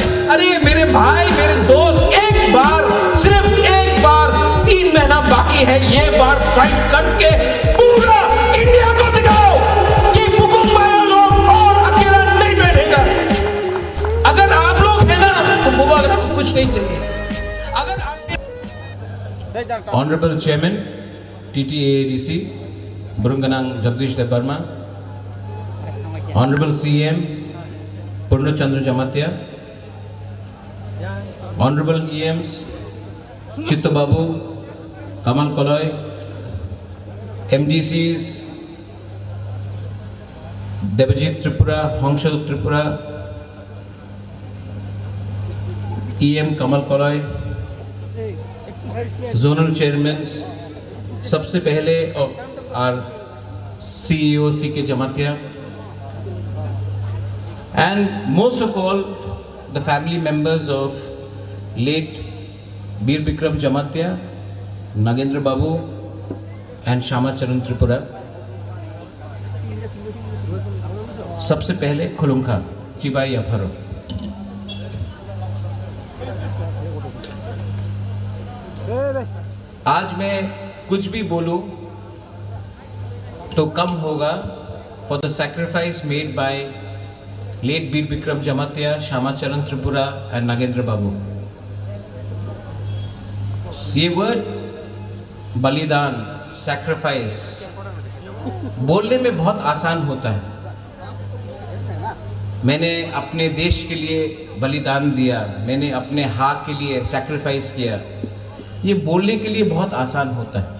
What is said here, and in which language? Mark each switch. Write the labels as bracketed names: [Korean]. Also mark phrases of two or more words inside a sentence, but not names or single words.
[Hindi] अरे मेरे भाई, मेरे दोस्त, एक बार, सिर्फ एक बार, 3 महीना बाकी है, ये बार फाइट करके पूरा इंडिया को दिखाओ कि मुकुंबारा लोग और अकेला नहीं बैठेगा। अगर आप लोग है ना तो मुबारक को कुछ नहीं चाहिए। अगर [English] Honorable Chairman, TTAADC, Burunganang Jagdish Debarma, Honorable CM, Purnachandra Jamatia, Honorable EMs, Chitto Babu, Kamal Koloy, MDCs, Debajit Tripura, Hongshad Tripura, EM Kamal Koloy, Zonal Chairmen, [Hindi] सबसे पहले [English] our CEO CK Jamatia, and most of all the family members of late Bir Bikram Jamatia, Nagendra Babu and Shama Charan Tripura. [Kok Borok] सबसे पहले खुलुंखा चिबाई अफरो। [Hindi] आज मैं कुछ भी बोलूं तो कम होगा [English] for the sacrifice made by late Bir Bikram Jamatia, Shama Charan Tripura and Nagendra Babu. [Hindi] ये वर्ड बलिदान, सैक्रिफाइस बोलने में बहुत आसान होता है। मैंने अपने देश के लिए बलिदान दिया, मैंने अपने हक के लिए सैक्रिफाइस किया, ये बोलने के लिए बहुत आसान होता है।